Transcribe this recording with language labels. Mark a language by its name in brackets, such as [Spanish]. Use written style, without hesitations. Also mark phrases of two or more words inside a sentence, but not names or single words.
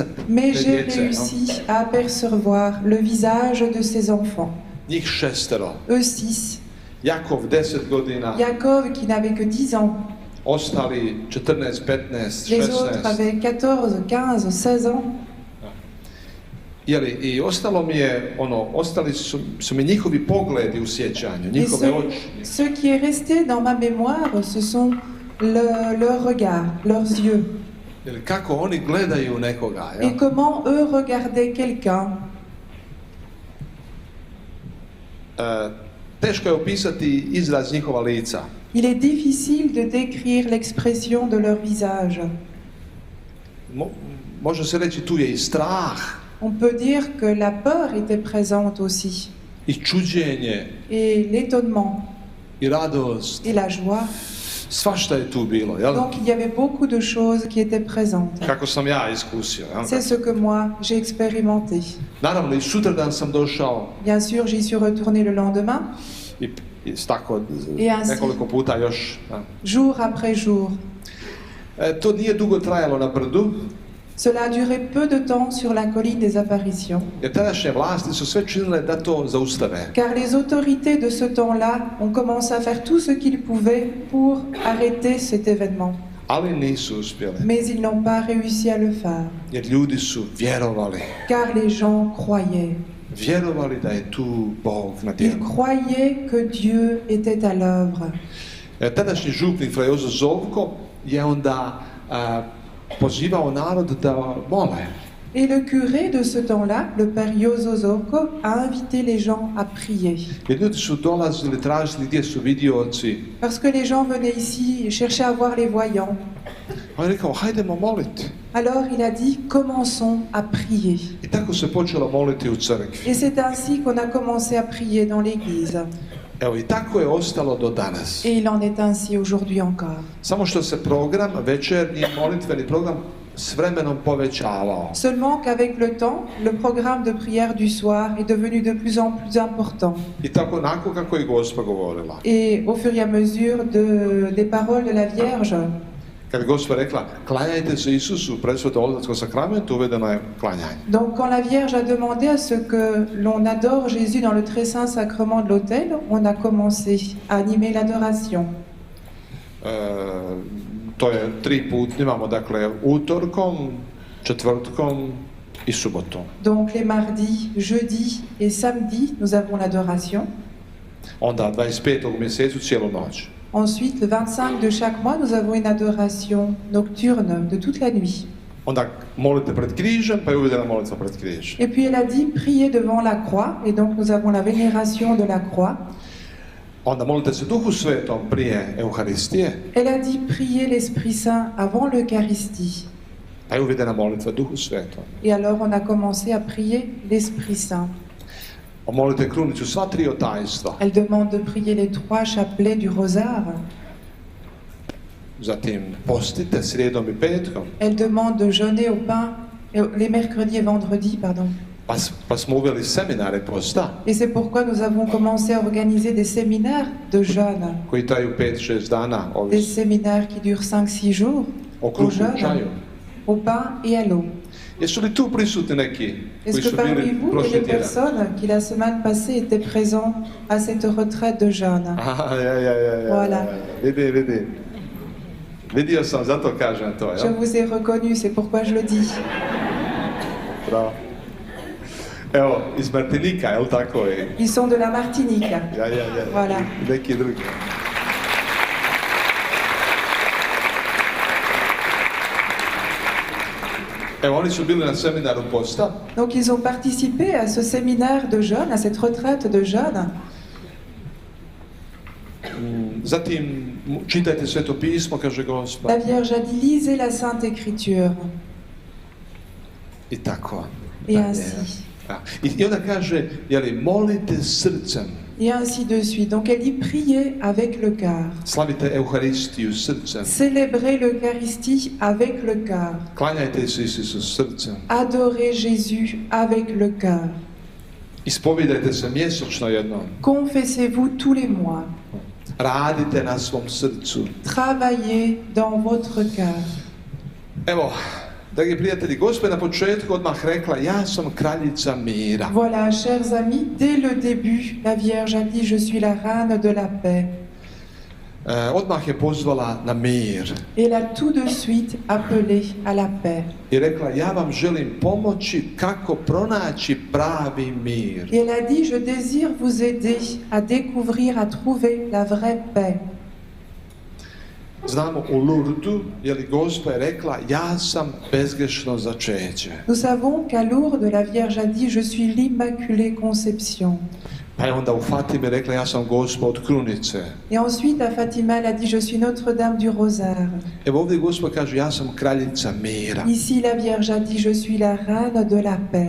[French] Mais j'ai réussi à apercevoir le visage de ces enfants. [Croatian] Njih 6. [French] Eux 6. [Croatian] Jakov 10 godina. [French] Jacob qui n'avait que 10 ans. [Croatian] Ostali 14, 15, 16. [French] Les autres avaient 14, 15, 16 ans. [Croatian] I ostalo mi je, ostali su mi njihovi pogledi u sjećanju, njihove oči. [French] Ce qui est resté dans ma mémoire, ce sont leurs regards, leurs yeux. [Croatian] Kako oni gledaju nekoga. [French] Et comment eux regardaient quelqu'un. [Croatian] Teško je opisati izraz njihova lica. [French] Il est difficile de décrire l'expression de leur visage. [Croatian] Može se reći tu je i strah. [French] On peut dire que la peur était présente aussi. [Croatian] I čuđenje. [French] Et l'étonnement. [Croatian] I radost. [French] Et la joie. [Croatian] Svašta je tu bilo, jel? [French] Donc il y avait beaucoup de choses qui étaient présentes. [Croatian] Kako sam ja iskusio, jel? [French] C'est ce que moi j'ai expérimenté. [Croatian] Naravno, i sutradan sam došao. [French] Bien sûr, j'y suis retourné le lendemain. [Croatian] i tako [French] I ainsi. [Croatian] nekoliko puta još. Da. [French] jour après jour. [Croatian] To nije dugo trajalo na brdu, [French] Cela a duré peu de temps sur la colline des apparitions, [Croatian] jer tadašnje vlasti su sve činile da to zaustave. [French] car les autorités de ce temps-là ont commencé à faire tout ce qu'ils pouvaient pour arrêter cet événement. [Croatian] Ali nisu uspjele, [French] Mais ils n'ont pas réussi à le faire, [Croatian] jer ljudi su vjerovali. [French] car les gens croyaient. [Croatian] Vjerovali da je tu Bog na [French] Ils [Croatian] djelu. [French] croyaient que Dieu était à l'œuvre. [Croatian] Tadašnji župnik Fra Jozo Zovko je onda pozivao narod da mole. [French] Et le curé de ce temps-là, le père Jozo Zorko, a invité les gens à prier. [Croatian] Jer ljudi su dolazili, tražili gdje su vidioci. [French] Parce que les gens venaient ici et cherchaient à voir les voyants. [Croatian] On je rekao, hajdemo moliti. [French] Alors il a dit, commençons à prier. [Croatian] I tako se počelo moliti u crkvi. [French] Et c'est ainsi qu'on a commencé à prier dans l'église. [Croatian] Evo, i tako je ostalo do danas. [French] Et il en est ainsi aujourd'hui encore. [Croatian] Samo što se program, večernji molitveni program, s vremenom povećavao. [French] Seulement qu'avec le temps, le programme de prière du soir est devenu de plus en plus important. [Croatian] I tako onako kako je Gospa govorila. [French] Et au fur et à mesure des paroles de la Vierge, [Croatian] Kad je Gospa rekla, klanjajte se Isusu, presvetom oltarskom sakramentu, uvedeno je klanjanje. [French] donc quand la Vierge a demandé à ce que l'on adore Jésus dans le très saint sacrement de l'autel, on a commencé à animer l'adoration. [Croatian] To je 3 puta, imamo dakle utorkom, četvrtkom i subotom. [French] Donc les mardis, jeudis et samedis, nous avons l'adoration. [Croatian] Onda 25. u mjesecu cijelu noć. [French] Ensuite, le 25 de chaque mois, nous avons une adoration nocturne de toute la nuit. [Croatian] Onda molite pred križem, pa je uvedena molitva pred križem. [French] Et puis elle a dit priez devant la croix, et donc nous avons la vénération de la croix. [Croatian] Onda molite se Duhu Svetom prije Euharistije, [French] Elle a dit priez l'Esprit Saint avant l'Eucharistie. [Croatian] pa je uvedena molitva Duhu Svetom. [French] Et alors on a commencé à prier l'Esprit Saint. [Croatian] Molite krunicu sva 3 otajstva. [French] Elle demande de prier les 3 chapelets du rosaire. [Croatian] Zatim postite srijedom i petkom. [French] Elle demande de jeûner au pain les mercredis et vendredis, pardon. [Croatian] Pa smo uveli seminare posta [French] Et c'est pourquoi nous avons commencé à organiser des séminaires de jeûne. [Croatian] koji traju 5-6 dana, [French] Des [Croatian] ovisno [French] séminaires qui durent 5-6 jours [Croatian] o [French] au [Croatian] kruhu i [French] jeûne, [Croatian] čaju. [French] au pain et à l'eau. [Croatian] Jesu li tu prisutni neki [French] Est-ce [Croatian] koji [French] que [Croatian] su [French] parmi [Croatian] bili [French] vous, il y a [Croatian] prošli [French] des [Croatian] tjedan? [French] personnes qui la semaine passée étaient présents à cette retraite de jeûne? [Croatian] Aha, ja. [French] Voilà. [Croatian] Vidi. Vidio sam, zato kažem to, [French] Je [Croatian] ja? [French] vous ai reconnu, c'est pourquoi je le dis. [Croatian] Bravo. Evo, iz Martinika, je li tako je? [French] Ils sont de la Martinique. [Croatian] Ja. [French] Voilà. [Croatian] I neki drugi. Evo, oni su bili na seminaru posta. [French] Donc ils ont participé à ce séminaire de jeûne, à cette retraite de jeûne. [Croatian] Zatim, čitajte Sveto pismo, kaže Gospa. [French] La Vierge a dit lisez la Sainte Écriture. [Croatian] I tako. [French] Et [Croatian] dalje. [French] ainsi. [Croatian] Da. I onda kaže, jeli, molite srcem. [French] Et ainsi de suite. Donc elle dit priez avec le cœur. [Croatian] Slavite Euharistiju srcem. [French] Célébrez l'Eucharistie avec le cœur. [Croatian] Klanjajte se Isusu srcem. [French] Adorez Jésus avec le cœur. [Croatian] Ispovijedajte se mjesečno jednom. [French] Confessez-vous tous les mois. [Croatian] Radite na svom srcu. [French] Travaillez dans votre cœur. [Croatian] Evo, dragi prijatelji, Gospa je na početku odmah rekla, ja sam kraljica mira. [French] Voilà, chers amis, dès le début, la Vierge a dit, je suis la reine de la paix. [Croatian] Odmah je pozvala na mir. [French] Et elle a tout de suite appelé à la paix. [Croatian] I rekla, ja vam želim pomoći kako pronaći pravi mir. [French] Et elle a dit, je désire vous aider à découvrir, à trouver la vraie paix. [Croatian] Znamo u Lurdu, je li Gospa je rekla, ja sam bezgrešno začeće. [French] Nous savons qu'à Lourdes, la Vierge a dit, je suis l'Immaculée Conception. [Croatian] Pa je onda u Fatimi rekla, ja sam Gospa od krunice. [French] Et ensuite, à Fatima, elle a dit, je suis Notre-Dame du Rosaire. [Croatian] Evo ovdje Gospa kaže, ja sam kraljica mira. [French] Ici, la Vierge a dit, je suis la reine de la paix.